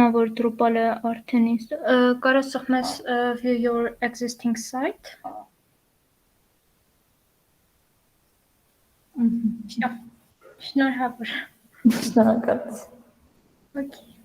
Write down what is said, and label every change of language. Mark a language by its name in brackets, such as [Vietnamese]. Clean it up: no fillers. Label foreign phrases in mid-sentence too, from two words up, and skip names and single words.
[Armenian] եմ, որ Drupal-ը արդեն կարաս սխմես [English] view your existing site։ [Armenian] Շնորհ։ Շնորհավոր։ Շնորհակալ։ Okay.